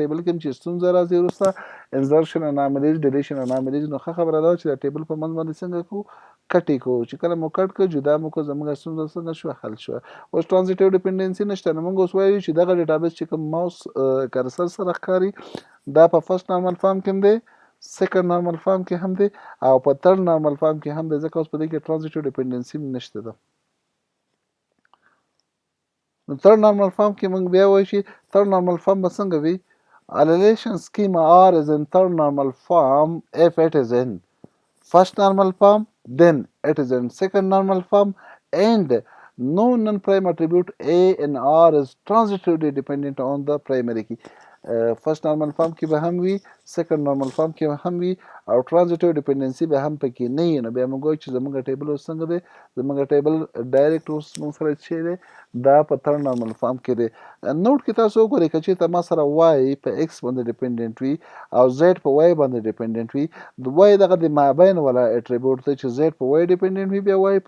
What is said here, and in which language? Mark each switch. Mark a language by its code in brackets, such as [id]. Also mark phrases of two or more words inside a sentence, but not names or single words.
[ps] ټیبل کې هم چې ستونزه راځي وروسته [en] insertion anomalies deletion anomalies [ps] نو ښه خبره ده چې د ټیبل په منځ باندې څنګه کوو کټ یې کوو چې کله مو کټ کړو جدا مو کړو زموږ ستونزه څنګه شوه حل شوه اوس [en] transitive dependency [ps] نشته نو موږ اوس وایو چې دغه ډیټابیس چې کوم [en] mouse cursor [ps] سره ښکاري دا په [en] first normal form [ps] کې هم دی [en] second normal form [ps] کې هم دی او په [en] third normal form [ps] کې هم دی ځکه اوس په دې کې [en] transitive dependency [ps] نشته ده [en] نو third normal form [ps] کې موږ بیا وایو چې [en] third normal form [ps] به څنګه وي [en] Annihilation schema R is in third normal form if it is in first normal form, then it is in second normal form, and no non-prime attribute A in R is transitively dependent on the primary key. first normal form [ps] کې به هم وي [en] second normal form [ps] کې به هم وي او [en] transitive dependency [ps] به هم پکې نه وي نو بیا موږ وایو چې زموږ ټیبل اوس څنګه دی زموږ ټیبل ډایرکټ اوس موږ سره چې دی دا په [en] third normal form [ps] کې دی نوټ کې تاسو وګورئ که چېرته ما سره وای په ایکس باندې ډیپنډنټ وي او زیډ په وای باندې ډیپنډنټ وي د وای دغه د مابین والا اټریبیوټ دی چې زیډ په وای ډیپنډنټ وي بیا وای